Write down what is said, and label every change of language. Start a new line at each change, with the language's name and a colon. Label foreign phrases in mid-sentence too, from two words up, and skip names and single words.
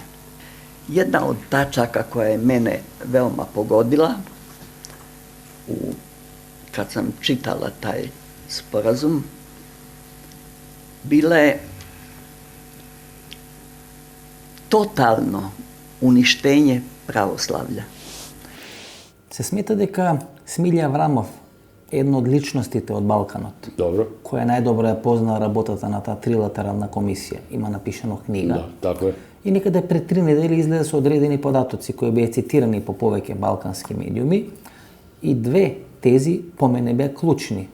Serbian: Jedna od tačaka koja je mene veoma pogodila, kad sam čitala taj sporazum, bila je totalno uništenje pravoslavlja.
Macedonian: Се смета дека Смилја Аврамов е една од личностите од Балканот. Добро. Која најдобро ја позна работата на таа трилатерална комисија. Има напишано книга. Да, така е. И некаде пред 3 недели излезе со одредени податоци кои беа цитирани по повеќе балкански медиуми и две тези по мене беа клучни.